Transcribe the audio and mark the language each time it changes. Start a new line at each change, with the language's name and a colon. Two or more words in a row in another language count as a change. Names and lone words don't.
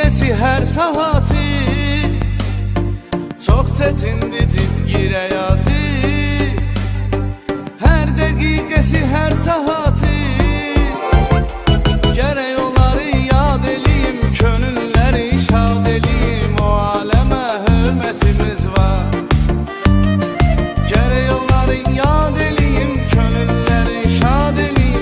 Turkish: her saati çok çetindir cidgir həyatı.
Azerbaijani: Her dəqiqəsi her saati gərək onları yad eləyim, könülləri şad eləyim. O aləmə hörmətimiz var, gərək onları yad eləyim, könülləri şad eləyim.